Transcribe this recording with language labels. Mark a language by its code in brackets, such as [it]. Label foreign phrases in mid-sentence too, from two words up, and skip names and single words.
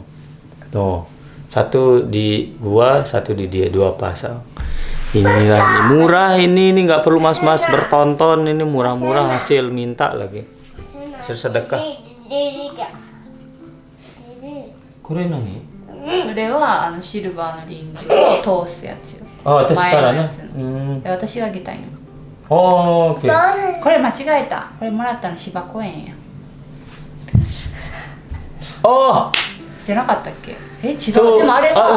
[id] Tuh, satu di gua, satu di dia, 2 pasang. Inilah murah ini nggak perlu mas-mas bertonton, ini murah-murah hasil minta lagi. Hasil sedekah. Keren nih. [ja] これはシルバーのリングを通すやつよ。私からね。私があげたいの。オーケー。これ間違えた。これもらったの芝公園や。じゃなかったっけ？違う。でもあれは。